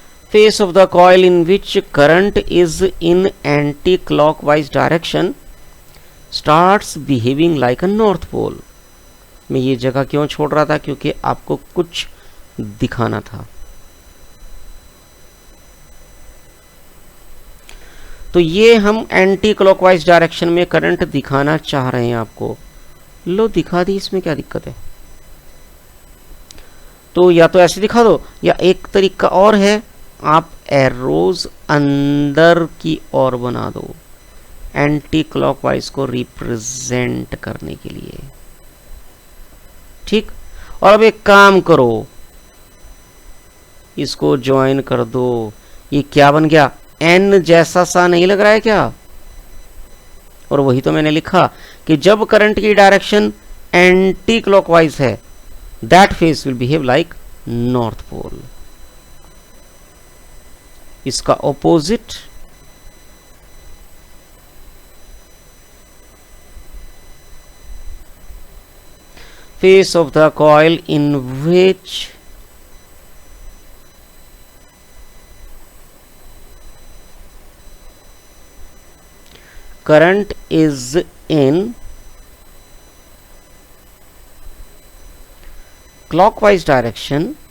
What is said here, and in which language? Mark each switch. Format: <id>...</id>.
<en>Face of the coil in which current is in anti-clockwise direction starts behaving like a north pole।</en> <hi>मैं ये जगह क्यों छोड़ रहा था? क्योंकि आपको कुछ दिखाना था। तो ये हम एंटी क्लॉकवाइज डायरेक्शन में करंट दिखाना चाह रहे हैं आपको। लो दिखा दी, इसमें क्या दिक्कत है? तो या तो ऐसे दिखा दो, या एक तरीका और है, आप एरोज अंदर की ओर बना दो एंटी क्लॉकवाइज को रिप्रेजेंट करने के लिए। ठीक। और अब एक काम करो, इसको ज्वाइन कर दो। ये क्या बन गया? एन जैसा सा नहीं लग रहा है क्या? और वही तो मैंने लिखा कि जब करंट की डायरेक्शन एंटी क्लॉकवाइज है,</hi> <en>That face will behave like north pole.</en> <hi>इसका opposite</hi> <en>face of the coil in which current is in clockwise direction</en>